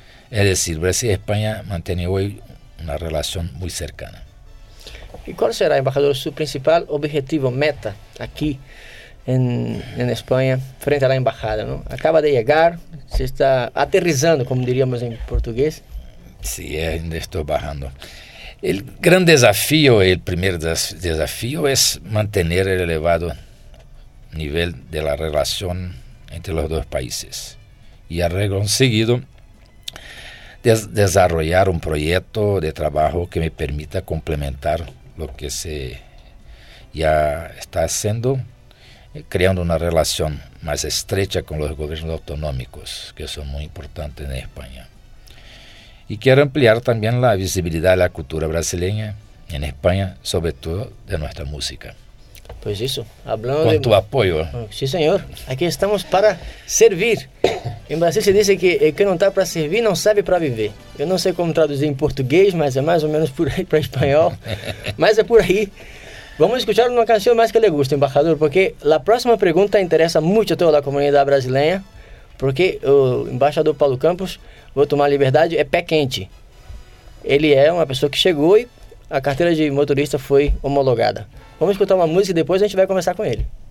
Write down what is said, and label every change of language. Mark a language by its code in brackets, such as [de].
[es] Es decir, Brasil y España mantienen hoy una relación muy cercana. ¿Y cuál será, embajador, su principal objetivo, meta, aquí en España, frente a la embajada, ¿no? Acaba de llegar, se está aterrizando, como diríamos en portugués. [pt] Sí, ainda estou barrando. O grande desafio, o primeiro desafio, é manter o elevado nível da relação entre os dois países. E, a regra seguida, desenvolver um projeto de trabalho que me permita complementar o que se já está fazendo, criando uma relação mais estreita com os governos autonômicos, que são muito importantes na Espanha. [es] Y quiero ampliar también la visibilidad de la cultura brasileña en España, sobre todo de nuestra música. Pues eso, hablando con tu apoyo. Sí, señor, aquí estamos para servir. En Brasil se dice que el que no está para servir no sabe para vivir. Yo no sé cómo traducir en portugués, mas es más o menos por ahí para español. Mas es por ahí. Vamos a escuchar una canción más que le guste, embajador, porque la próxima pregunta interesa mucho a toda la comunidad brasileña, porque el embajador Paulo Campos, [pt] vou tomar a liberdade, é pé quente. Ele é uma pessoa que chegou e a carteira de motorista foi homologada. Vamos escutar uma música e depois a gente vai conversar com ele.